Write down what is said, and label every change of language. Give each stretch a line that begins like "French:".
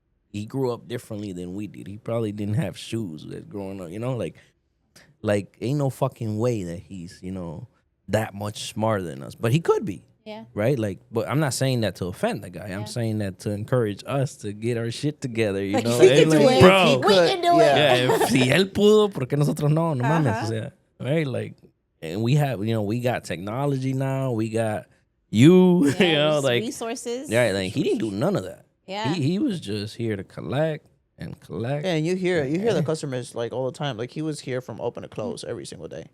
English: He grew up differently than we did. He probably didn't have shoes growing up, like ain't no fucking way that he's, that much smarter than us. But he could be. Yeah. Right? Like, but I'm not saying that to offend the guy. I'm saying that to encourage us to get our shit together, We can do it. Bro, we can do it.
Spanish: Yeah, si él pudo, ¿por qué nosotros no? No mames, o sea,
English: right? Like, and we have, we got technology now. We got you, like resources. Yeah, like he didn't do none of that. Yeah. He was just here to collect. Yeah, and you hear the customers like all the time. Like, he was here from open to close every single day.